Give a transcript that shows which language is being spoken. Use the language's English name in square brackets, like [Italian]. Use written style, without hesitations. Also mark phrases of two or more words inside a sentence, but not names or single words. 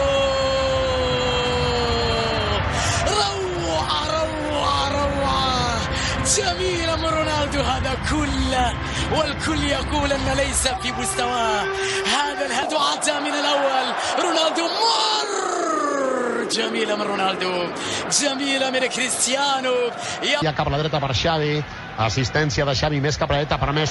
[Arabic] جميلة من رونالدو هذا كله، والكل يقول أن ليس في مستواه. هذا الهدف عدى من الأول. رونالدو مر. جميلة من رونالدو، جميلة من كريستيانو. [Catalan] Ja cap a la dreta per Xavi. Assistència de Xavi, més cap a la dreta per Messi.